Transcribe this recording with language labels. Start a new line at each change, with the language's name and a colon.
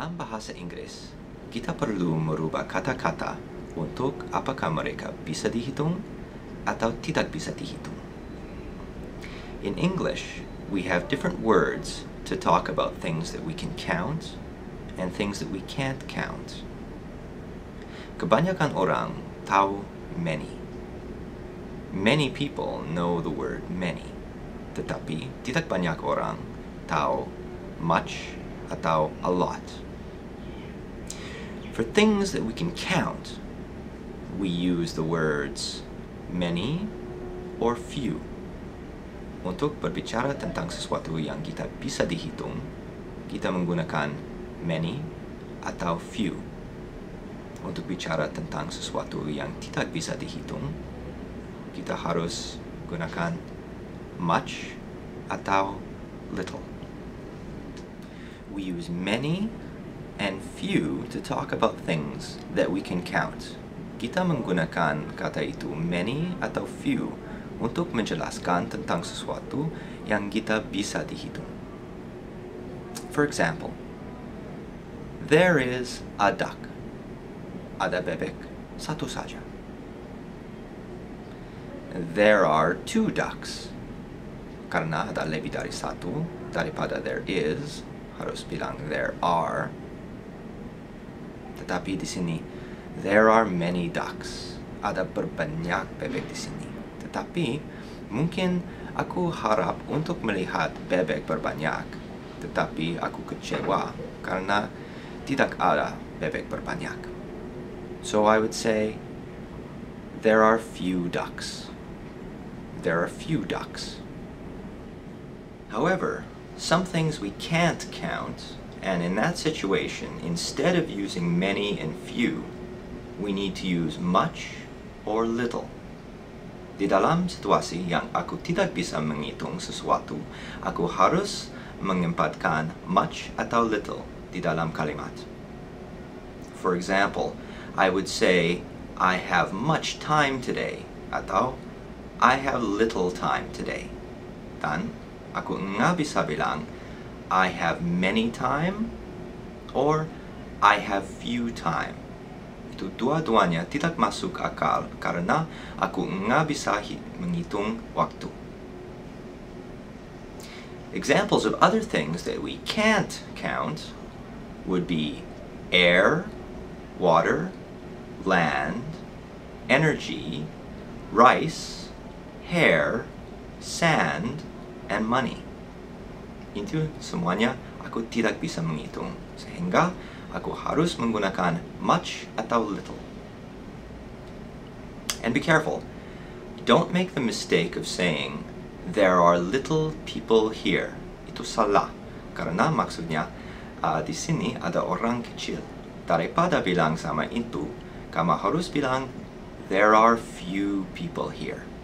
Indonesian: bahasa Inggris, kita perlu merubah kata-kata untuk apakah mereka bisa dihitung atau tidak bisa dihitung.
English: In English, we have different words to talk about things that we can count and things that we can't count.
Indonesian: Kebanyakan orang tahu many.
English: Many people know the word many,
Indonesian: tetapi tidak banyak orang tahu much atau a lot.
English: For things that we can count, we use the words many or few.
Indonesian: Untuk berbicara tentang sesuatu yang kita bisa dihitung, kita menggunakan many atau few. Untuk bicara tentang sesuatu yang tidak bisa dihitung, kita harus gunakan much atau little.
English: We use many and few to talk about things that we can count.
Indonesian: Kita menggunakan kata itu many atau few untuk menjelaskan tentang sesuatu yang kita bisa dihitung.
English: For example, there is a duck.
Indonesian: Ada bebek satu saja.
English: There are two ducks.
Indonesian: Karena ada lebih dari satu, daripada there is, harus bilang there are. Tetapi di sini,
English: there are many ducks.
Indonesian: Ada berbanyak bebek di sini. Tetapi, mungkin aku harap untuk melihat bebek berbanyak. Tetapi aku kecewa karena tidak ada bebek berbanyak.
English: So I would say, there are few ducks. There are few ducks. However, some things we can't count, and in that situation, instead of using many and few, we need to use much or little.
Indonesian: Di dalam situasi yang aku tidak bisa menghitung sesuatu, aku harus menempatkan much atau little di dalam kalimat.
English: For example, I would say, I have much time today, atau I have little time today.
Indonesian: Dan aku nggak bisa bilang,
English: I have many time, or I have few time.
Indonesian: Itu dua-duanya tidak masuk akal karena aku nggak bisa menghitung waktu.
English: Examples of other things that we can't count would be air, water, land, energy, rice, hair, sand, and money.
Indonesian: Itu semuanya aku tidak bisa menghitung, sehingga aku harus menggunakan much atau little.
English: And be careful. Don't make the mistake of saying, there are little people here.
Indonesian: Itu salah. Karena maksudnya, di sini ada orang kecil. Daripada bilang sama itu, kamu harus bilang,
English: there are few people here.